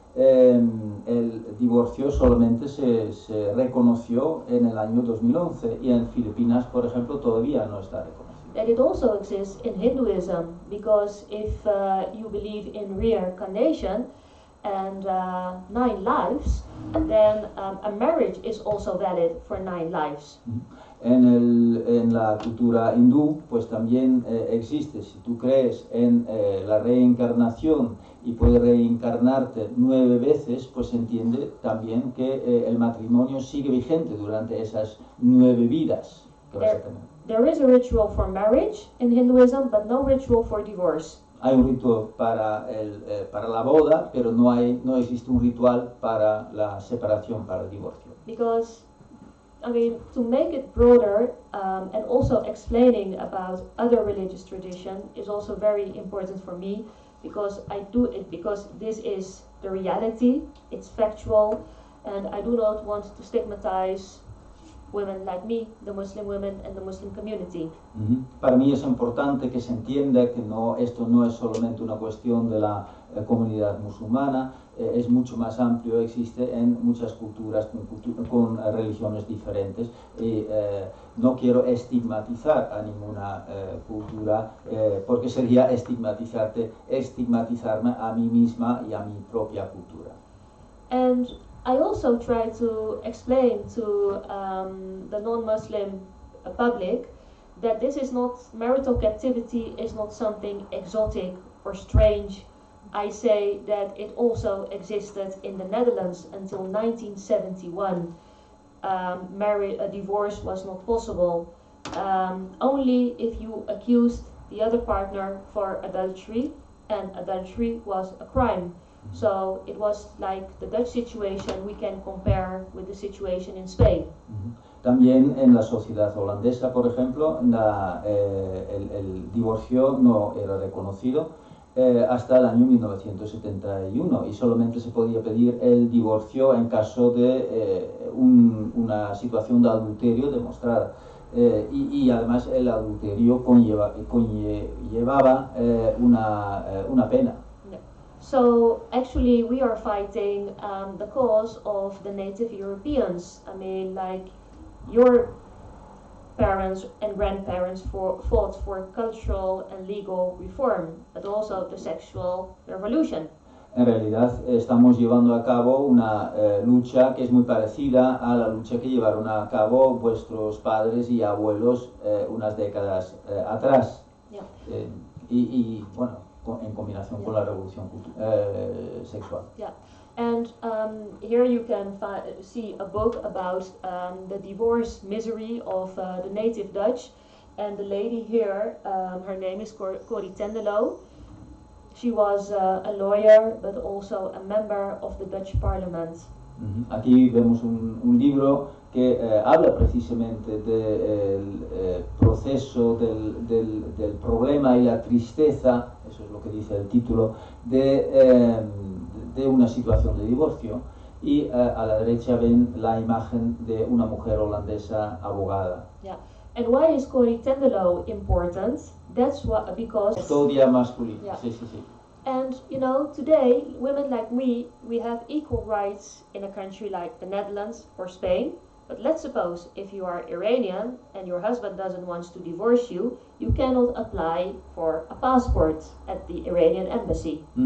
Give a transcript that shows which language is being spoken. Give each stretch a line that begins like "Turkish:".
Spanish: El divorcio solamente se reconoció en el año 2011 y en Filipinas, por ejemplo, todavía no está reconocido.
English: That it also exists in Hinduism, because if you believe in reincarnation, and 9 lives, then a marriage is also valid for 9 lives.
Spanish: En la cultura hindú, pues también existe, si tú crees en la reencarnación y puedes reencarnarte 9 veces, pues se entiende también que el matrimonio sigue vigente durante esas 9 vidas que vas a tener.
English: There is a ritual for marriage in Hinduism, but no ritual for divorce.
Spanish: Hay un ritual para la boda, pero no existe un ritual para la separación, para el divorcio.
English: Because, I mean, to make it broader and also explaining about other religious tradition is also very important for me, because I do it because this is the reality, it's factual, and I do not want to stigmatize women like me, the Muslim women and the Muslim community.
Spanish: Para mí es importante que se entienda que esto no es solamente una cuestión de la comunidad musulmana, es mucho más amplio, existe en muchas culturas con religiones diferentes, y no quiero estigmatizar a ninguna cultura, porque sería estigmatizarme a mí misma y a mi propia cultura.
English: And I also try to explain to the non-Muslim public that this is not, marital captivity is not something exotic or strange. I say that it also existed in the Netherlands until 1971. A divorce was not possible. Only if you accused the other partner for adultery, and adultery was a crime. So it was like the Dutch situation we can compare with the situation in Spain.
Spanish: También en la sociedad holandesa, por ejemplo, el divorcio no era reconocido hasta el año 1971 y solamente se podía pedir el divorcio en caso de una situación de adulterio demostrada. Y además el adulterio conllevaba una pena.
English: So actually we are fighting the cause of the native Europeans. I mean, like your parents and grandparents fought for cultural and legal reform, but also the sexual revolution.
Spanish: En realidad estamos llevando a cabo una lucha que es muy parecida a la lucha que llevaron a cabo vuestros padres y abuelos unas décadas atrás.
English: Yeah.
Spanish: Y bueno, en combinación con la revolución sexual.
English: Yeah, and here you can see a book about the divorce misery of the native Dutch, and the lady here, her name is Corrie Tenderlo. She was a lawyer, but also a member of the Dutch Parliament.
Spanish: Aquí vemos un libro que habla precisamente del proceso, del problema y la tristeza, eso es lo que dice el título, de una situación de divorcio, y a la derecha ven la imagen de una mujer holandesa abogada.
English: Yeah. And why is Corrie Tenderlo important? That's because...
Spanish: Custodia masculina,
English: yeah.
Spanish: Sí, sí, sí.
English: And, you know, today, women like me, we have equal rights in a country like the Netherlands or Spain. But let's suppose if you are Iranian and your husband doesn't want to divorce you, you cannot apply for a passport at the Iranian embassy.